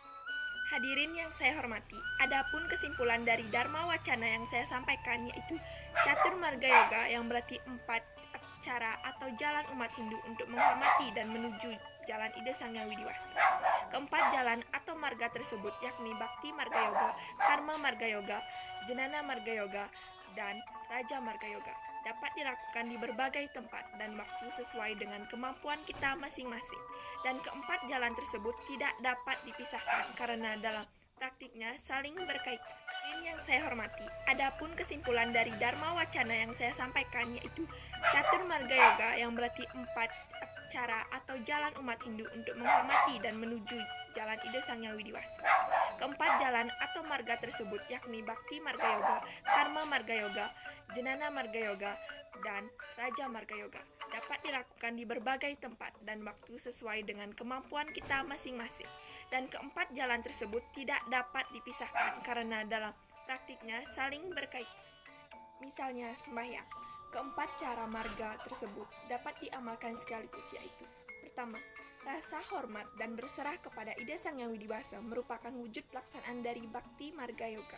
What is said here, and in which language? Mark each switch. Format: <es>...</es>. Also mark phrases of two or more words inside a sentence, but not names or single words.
<id>Hadirin yang saya hormati, adapun kesimpulan dari Dharma Wacana yang saya sampaikan yaitu Catur Marga Yoga yang berarti 4 cara atau jalan umat Hindu untuk menghormati dan menuju jalan Ida Sang Yang Widiwasa. Keempat jalan atau marga tersebut yakni Bhakti Marga Yoga, Karma Marga Yoga, Jnana Marga Yoga, dan Raja Marga Yoga dapat dilakukan di berbagai tempat dan waktu sesuai dengan kemampuan kita masing-masing. Dan keempat jalan tersebut tidak dapat dipisahkan karena dalam praktiknya saling berkaitan. Yang saya hormati, adapun kesimpulan dari Dharma Wacana yang saya sampaikan yaitu Catur Marga Yoga yang berarti 4 cara atau jalan umat Hindu untuk menghormati dan menuju jalan ide Sang Yang Widiwasa. Keempat jalan atau marga tersebut yakni Bhakti Marga Yoga, Karma Marga Yoga, Jnana Marga Yoga, dan Raja Marga Yoga dapat dilakukan di berbagai tempat dan waktu sesuai dengan kemampuan kita masing-masing. Dan keempat jalan tersebut tidak dapat dipisahkan karena dalam praktiknya saling berkaitan. Misalnya sembahyang. Keempat cara marga tersebut dapat diamalkan sekaligus yaitu: pertama, rasa hormat dan berserah kepada ide Sang Yang Widiwasa merupakan wujud pelaksanaan dari Bhakti Marga Yoga.</id>